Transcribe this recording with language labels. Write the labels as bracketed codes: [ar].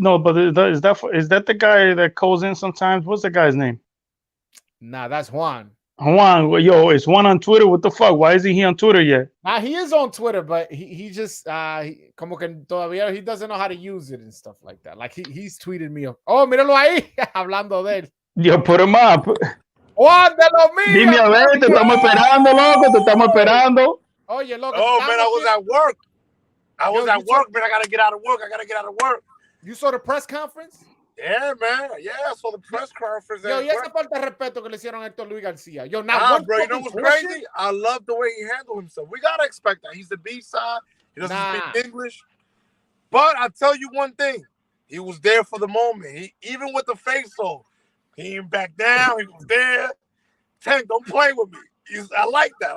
[en] No, but is that the guy that calls in sometimes? What's the guy's name? Nah, that's Juan. Juan, yo, is Juan on Twitter? What the fuck? Why isn't he on Twitter yet? Nah, he is on Twitter, but he just [es] como que todavía [en] he doesn't know how to use it and stuff like that. Like he's tweeted me. [es] Oh, míralo ahí, hablando de él. [en] Yo, put him up. [es] Juan de lo mío. Dime a ver, te estamos esperando, loco, te estamos esperando. Oye, loco. [en] Oh, man, I was at work. Man. I got to get out of work. You saw the press conference? Yeah, man. Yeah, I saw the press conference. [es] Yo, y esa falta de respeto que le hicieron a Hector Luis García. [en] Yo, now, bro, you know what's crazy? I love the way he handled himself. We got to expect that. He's the B-side. He doesn't speak English. But I tell you one thing. He was there for the moment. Even with the face-off, he ain't back down. He was there. Tank, don't play with me. I like that.